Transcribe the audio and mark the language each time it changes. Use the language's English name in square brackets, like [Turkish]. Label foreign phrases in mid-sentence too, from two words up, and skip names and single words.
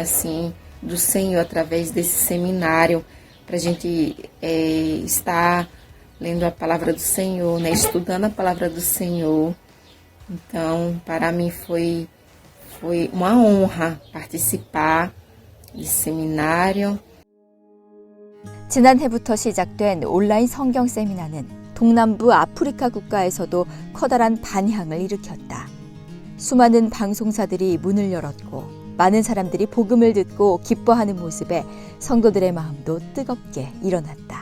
[Portuguese] Assim, do Senhor através desse seminário, para a gente estar lendo a palavra do Senhor, né? Estudando a palavra do Senhor. Então, para mim foi uma honra participar desse seminário. [Korean] 지난해부터 시작된 온라인 성경 세미나는 동남부 아프리카 국가에서도 커다란 반향을 일으켰다. 수많은 방송사들이 문을 열었고 많은 사람들이 복음을 듣고 기뻐하는 모습에 성도들의 마음도 뜨겁게 일어났다.